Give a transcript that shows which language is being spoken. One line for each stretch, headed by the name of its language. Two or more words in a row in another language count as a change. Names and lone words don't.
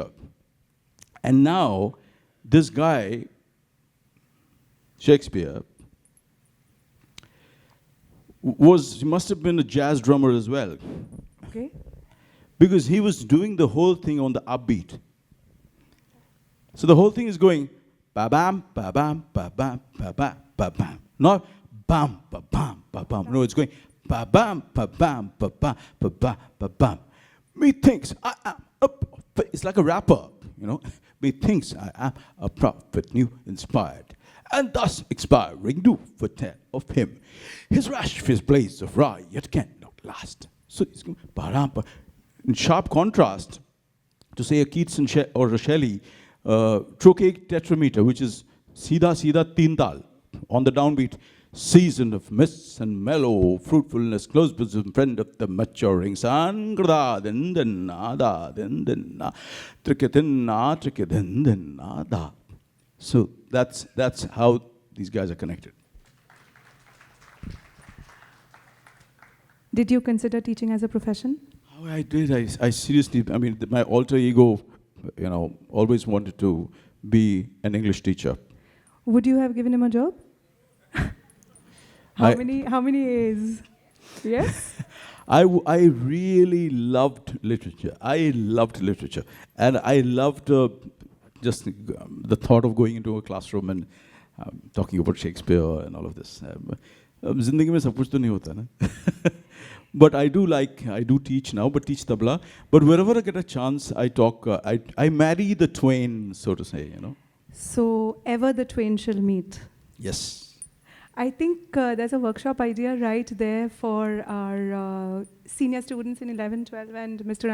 English: And now this guy, Shakespeare, he must have been a jazz drummer as well. Okay. Because he was doing the whole thing on the upbeat. So the whole thing is going ba-bam, ba-bam, ba-bam, ba-bam, ba-bam. Not bam, ba-bam, ba-bam. No, it's going ba-bam, ba-bam, ba-bam, ba-bam, ba-bam. Methinks I am a prophet. It's like a rapper, you know. Methinks I am a prophet, new inspired, and thus expiring do foretell of him. His rash fierce blaze of riot cannot last. So he's going, in sharp contrast to say a Keats or a Shelley, trochaic tetrameter, which is Sida Sida Teen Tal, on the downbeat, season of mists and mellow fruitfulness, close bosom friend of the maturing sun. Da din din na da din din na trikidin na trikidin din na da. So that's how these guys are connected. Did you consider teaching as a profession? Oh, I did. I seriously, I mean, my alter ego, you know, always wanted to be an English teacher. Would you have given him a job? How many A's? Yes? I really loved literature. I loved literature. And I loved just the thought of going into a classroom and talking about Shakespeare and all of this.
Hindi: Zindagi mein sab kuch to nahi hota na.
English: But I do teach now, but teach tabla. But wherever I get a chance, I talk, I marry the twain, so to say, you know. So, ever the twain shall meet. Yes. I think there's a workshop idea right there for our senior students in 11, 12, and Mr.